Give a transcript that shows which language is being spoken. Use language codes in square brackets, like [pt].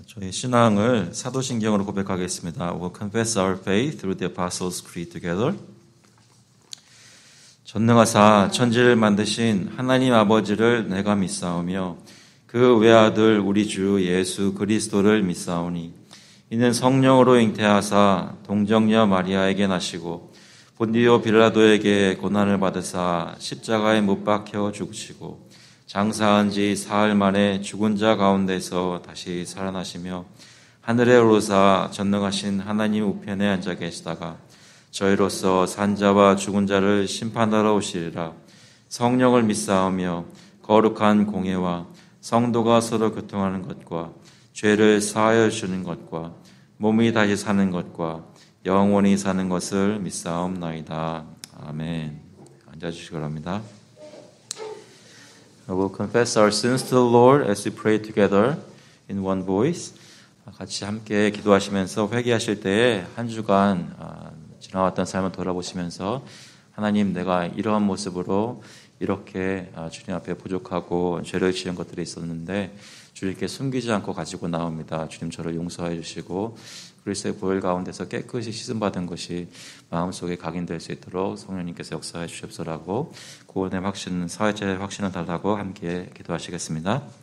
[ko] 신앙을 사도신경으로 고백하겠습니다. [en] We'll confess our faith through the Apostles' Creed together. [ko] 전능하사 천지를 만드신 하나님 아버지를 내가 믿사오며 그 외아들 우리 주 예수 그리스도를 믿사오니 이는 성령으로 잉태하사 동정녀 마리아에게 나시고 본디오 빌라도에게 고난을 받으사 십자가에 못 박혀 죽으시고 장사한 지 사흘 만에 죽은 자 가운데서 다시 살아나시며 하늘에 오르사 전능하신 하나님 우편에 앉아 계시다가 저희로서 산자와 죽은 자를 심판하러 오시리라. 성령을 믿사오며 거룩한 공예와 성도가 서로 교통하는 것과 죄를 사하여 주는 것과 몸이 다시 사는 것과 영원히 사는 것을 믿사옵나이다. 아멘. 앉아주시기 바랍니다. [en] We'll confess our sins to the Lord as we pray together in one voice. [ko] 같이 함께 기도하시면서 회개하실 때에 한 주간 지나왔던 삶을 돌아보시면서 하나님, 내가 이러한 모습으로 이렇게 주님 앞에 부족하고 죄를 지은 것들이 있었는데 주님께 숨기지 않고 가지고 나옵니다. 주님, 저를 용서해 주시고 그리스도의 보혈 가운데서 깨끗이 씻음받은 것이 마음속에 각인될 수 있도록 성령님께서 역사해 주십시오라고 구원의 확신, 사회자의 확신을 달라고 함께 기도하시겠습니다.